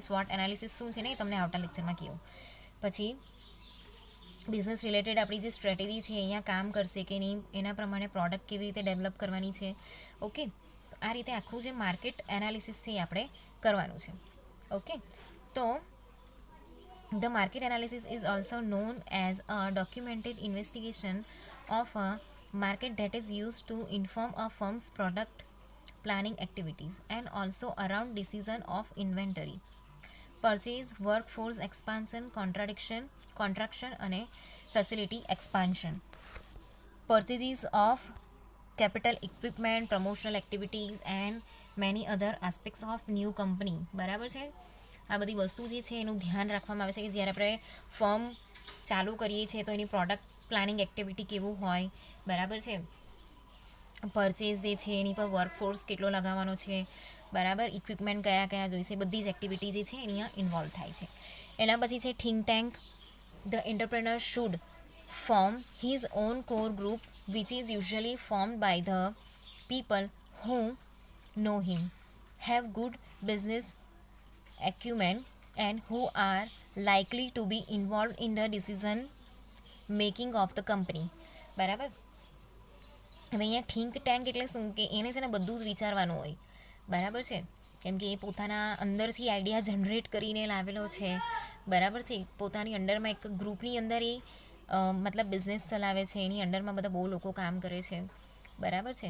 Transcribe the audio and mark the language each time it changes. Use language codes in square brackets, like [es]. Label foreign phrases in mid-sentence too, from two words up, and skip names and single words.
[en] SWOT analysis [gu] શું છે ને એ તમને આવતા લેક્ચરમાં કહું. પછી [en] business related [gu] આપણી જે સ્ટ્રેટેજી છે અહીંયા કામ કરશે કે નહીં, એના પ્રમાણે પ્રોડક્ટ કેવી રીતે ડેવલપ કરવાની છે. ઓકે, આ રીતે આખું જે [en] market analysis [gu] છે એ આપણે કરવાનું છે. [en] ઓકે, તો the market analysis is also known as a documented investigation of અ market that is used to inform a firm's product planning activities and also around decision of inventory, purchase, workforce expansion, contraction અને facility expansion, purchases of capital equipment, promotional activities and many other aspects of new company, [gu] બરાબર છે. આ બધી વસ્તુ જે છે એનું ધ્યાન રાખવામાં આવે છે કે જ્યારે આપણે ફર્મ ચાલુ કરીએ છીએ તો એની [en] product planning activity [gu] કેવું હોય, બરાબર છે. પરચેઝ જે છે એની પર વર્કફોર્સ કેટલો લગાવવાનો છે, બરાબર, ઇક્વિપમેન્ટ કયા કયા જોઈશે, બધી જ એક્ટિવિટી જે છે અહીંયા ઇન્વોલ્વ થાય છે. એના પછી છે [en] think tank. the entrepreneur should form his own core group which is usually formed by the people who know him, have good business acumen and who are likely to be involved in the decision making of the company, [gu] બરાબર. હવે અહીંયા [en] think tank [gu] એટલે શું કે એને છે ને બધું જ વિચારવાનું હોય, બરાબર છે, કેમ કે એ પોતાના અંદરથી [en] idea generate [gu] કરીને લાવેલો છે, બરાબર છે. પોતાની અંડરમાં એક ગ્રુપની અંદર એ મતલબ બિઝનેસ ચલાવે છે, એની અંડરમાં બધા બહુ લોકો કામ કરે છે, બરાબર છે.